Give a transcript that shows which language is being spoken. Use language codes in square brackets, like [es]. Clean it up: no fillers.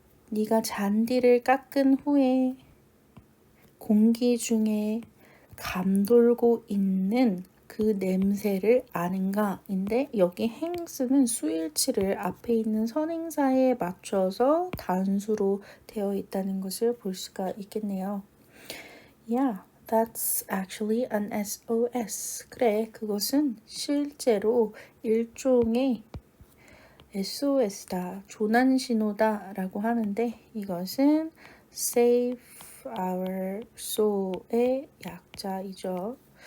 [ko] 네가 잔디를 깎은 후에 공기 중에 감돌고 있는 그 냄새를 아는가? 인데 여기 hangs는 수일치를 앞에 있는 선행사에 맞춰서 단수로 되어 있다는 것을 볼 수가 있겠네요. [en] Yeah, that's actually an SOS. [ko] 그래, 그것은 실제로 일종의 SOS다, 조난신호다 라고 하는데 이것은 Save Our Soul의 약자이죠.